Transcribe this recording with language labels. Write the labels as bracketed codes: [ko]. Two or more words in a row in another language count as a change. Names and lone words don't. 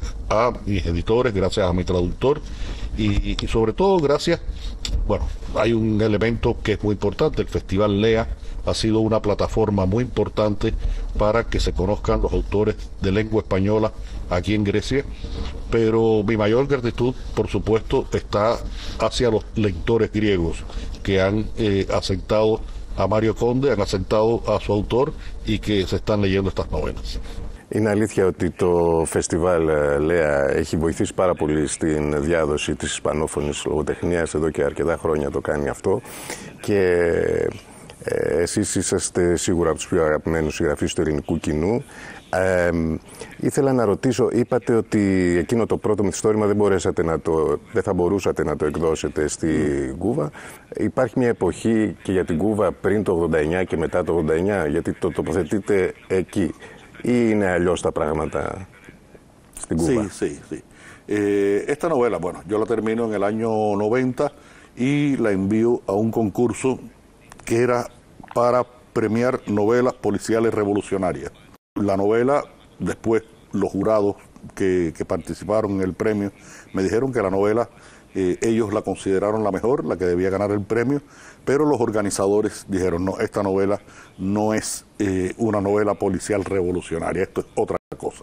[es] a mis editores, gracias a mi traductor y sobre todo gracias, bueno, hay un elemento que es muy importante, el Festival Lea ha sido una plataforma muy importante para que se conozcan los autores de lengua española aquí en Grecia, pero mi mayor gratitud, por supuesto, está hacia los lectores griegos que han aceptado a Mario Conde, han aceptado a su autor y que se están leyendo estas novelas. [el] Είναι αλήθεια ότι το φεστιβάλ Λέα έχει βοηθήσει πάρα πολύ στην διάδοση της ισπανόφωνης λογοτεχνίας, εδώ και αρκετά χρόνια το κάνει αυτό, και εσείς είσαστε σίγουρα από τους πιο αγαπημένους συγγραφείς του ελληνικού κοινού. Ήθελα να ρωτήσω, είπατε ότι εκείνο το πρώτο μυθιστόρημα δεν θα μπορούσατε να το εκδώσετε στη Κούβα. Υπάρχει μια εποχή και για την Κούβα πριν το 89 και μετά το 89, γιατί το τοποθετείτε εκεί, ή είναι αλλιώς τα πράγματα στην Κούβα? [es] Sí. Esta novela, bueno, yo la termino en el año 90 y la envío a un concurso que era para premiar novelas policiales revolucionarias. La novela, después los jurados que participaron en el premio me dijeron que la novela ellos la consideraron la mejor, la que debía ganar el premio, pero los organizadores dijeron, no, esta novela no es una novela policial revolucionaria, esto es otra cosa.